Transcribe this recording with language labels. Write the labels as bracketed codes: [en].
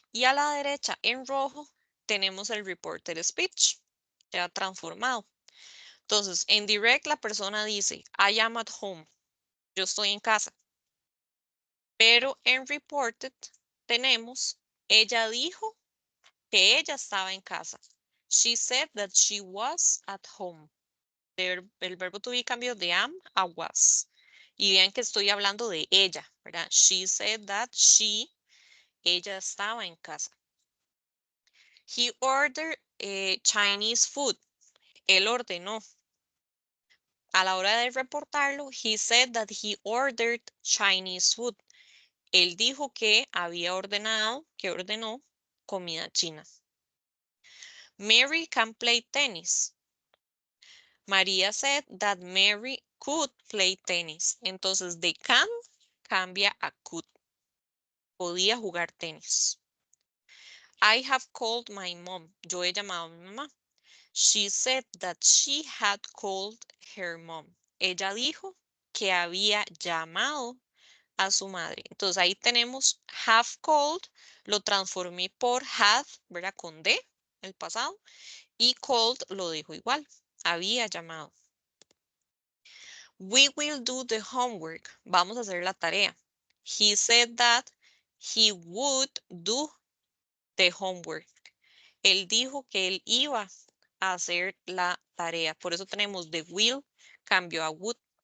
[es] Y a la derecha, en rojo, tenemos el reported speech, ya transformado. Entonces, en direct la persona dice, [en] I am at home, [es] yo estoy en casa. Pero en reported tenemos, ella dijo que ella estaba en casa. [en] She said that she was at home. [es] El verbo to be cambió de am a was. Y vean que estoy hablando de ella, ¿verdad? [en] She said that [es] ella estaba en casa. [en] He ordered Chinese food. [es] Él ordenó. A la hora de reportarlo, [en] he said that he ordered Chinese food. [es] Él dijo que había ordenado, que ordenó comida china. [en] Mary can play tennis. María said that Mary could play tennis. [es] Entonces, de can cambia a could. Podía jugar tenis. [en] I have called my mom. [es] Yo he llamado a mi mamá. [en] She said that she had called her mom. [es] Ella dijo que había llamado a su madre. Entonces ahí tenemos have called, lo transformé por had, ¿verdad? Con D, el pasado, y called lo dijo igual, había llamado. [en] We will do the homework. [es] Vamos a hacer la tarea. [en] He said that he would do the homework. [es] Él dijo que él iba a hacer la tarea. Por eso tenemos the will, cambio a would.